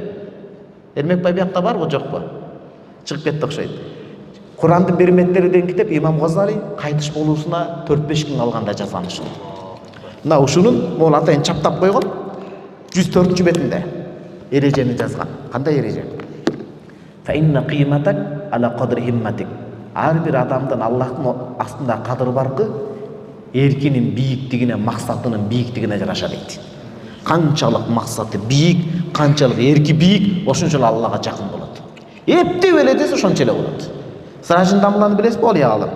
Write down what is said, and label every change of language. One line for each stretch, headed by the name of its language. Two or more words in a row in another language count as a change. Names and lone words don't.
Kyrgyz: Эрмек бай биякта барбы, жокпу? Чыгып кетти окшойт. Курандын берметтери деген китеп Имам Газали кайтыш болуусуна 4-5 күн калганда жазган ушул. Мына ушунун могул атайын чаптап койгон 104-чү бетинде эрежени жазган. Кандай эреже?
Arabic: فإن قيمتك على قدر همتك.
Kyrgyz: Ар бир адамдын Аллахтын астында кадыры баркы эркинин бийиктигине, максатынын бийиктигине жараша дейт. Канчалык максаты бийик, канчалык эрки бийик, ошончолук Аллага жакын болот. Эптеп эле десе ошончо эле болот. Сражин дамланы билесизби, Олия алым?